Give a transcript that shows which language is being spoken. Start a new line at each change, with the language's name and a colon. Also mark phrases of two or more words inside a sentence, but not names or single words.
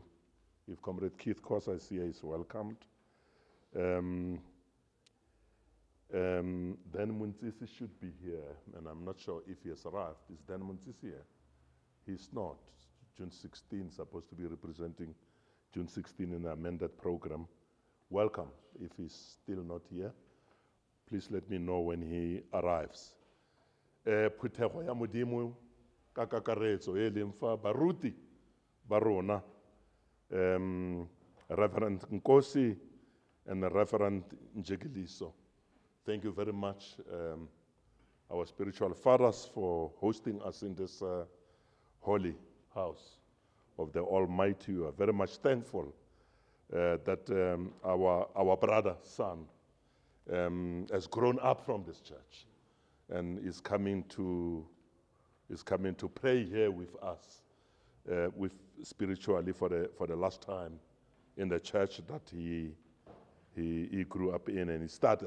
English: If Comrade Keith Khoza is here, he's welcomed. Then Muntsisi should be here, and I'm not sure if he has arrived. Is Dan Muntsisi here? He's not. June 16, supposed to be representing June 16 in the amended program. Welcome. If he's still not here, please let me know when he arrives.
Tswana: Phuthego ya Modimo ka kakaretso e leng fa baruti ba rona,
English: Reverend Nkosi and Reverend Njegeliso. Thank you very much, our spiritual fathers, for hosting us in this holy house of the Almighty. We are very much thankful that our brother, son, has grown up from this church and is coming to pray here with us, spiritually for the last time in the church that he grew up in, and he started.